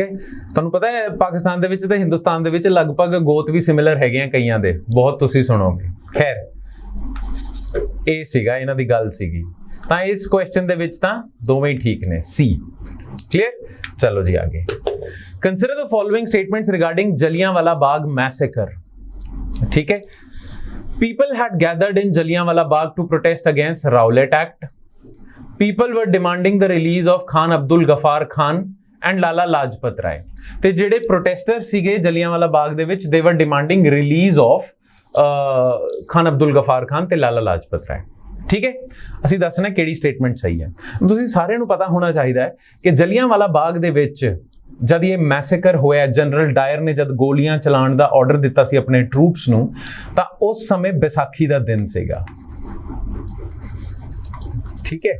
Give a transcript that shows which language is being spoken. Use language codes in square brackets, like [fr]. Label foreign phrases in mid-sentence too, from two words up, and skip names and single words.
[pa] ਤੁਹਾਨੂੰ ਪਤਾ ਹੈ ਪਾਕਿਸਤਾਨ ਦੇ ਵਿੱਚ ਤੇ ਹਿੰਦੁਸਤਾਨ ਦੇ ਵਿੱਚ ਲਗਭਗ ਗੋਤ ਵੀ ਸਿਮਿਲਰ ਹੈਗੇ ਆ ਕਈਆਂ ਦੇ, ਬਹੁਤ ਤੁਸੀਂ ਸੁਣੋਗੇ। ਖੈਰ, ਇਹ ਸੀਗਾ ਇਹਨਾਂ ਦੀ ਗੱਲ ਸੀਗੀ। ਤਾਂ ਇਸ ਕੁਐਸਚਨ ਦੇ ਵਿੱਚ ਤਾਂ ਦੋਵੇਂ ਹੀ ਠੀਕ ਨੇ, ਸੀ। [en] ਕਲੀਅਰ? [pa] ਚਲੋ ਜੀ ਆਗੇ। [en] consider the following statements regarding Jallianwala Bagh massacre, [hi] ठीक है। [en] People had gathered in Jallianwala Bagh to protest against Rowlatt Act. People were demanding the release of Khan Abdul Ghaffar Khan and Lala Lajpat Rai. [pa] ਤੇ ਜਿਹੜੇ ਪ੍ਰੋਟੈਸਟਰ ਸੀਗੇ ਜਲਿਆਂਵਾਲਾ ਬਾਗ ਦੇ ਵਿੱਚ, [en] they were demanding release of Khan Abdul Ghaffar Khan ਤੇ ਲਾਲਾ ਲਾਜਪਤ ਰਾਏ, [pa] ਠੀਕ ਹੈ। ਅਸੀਂ ਦੱਸਣਾ ਕਿਹੜੀ ਸਟੇਟਮੈਂਟ ਸਹੀ ਹੈ। ਤੁਸੀਂ ਸਾਰਿਆਂ ਨੂੰ ਪਤਾ ਹੋਣਾ ਚਾਹੀਦਾ ਹੈ ਕਿ ਜਲਿਆਂਵਾਲਾ ਬਾਗ ਦੇ ਵਿੱਚ ਜਦ ਇਹ ਮੈਸੇਕਰ ਹੋਇਆ, ਜਨਰਲ ਡਾਇਰ ਨੇ ਜਦ ਗੋਲੀਆਂ ਚਲਾਉਣ ਦਾ ਆਰਡਰ ਦਿੱਤਾ ਸੀ ਆਪਣੇ ਟਰੂਪਸ ਨੂੰ, ਤਾਂ ਉਸ ਸਮੇਂ ਵਿਸਾਖੀ ਦਾ ਦਿਨ ਸੀਗਾ, ਠੀਕ ਹੈ।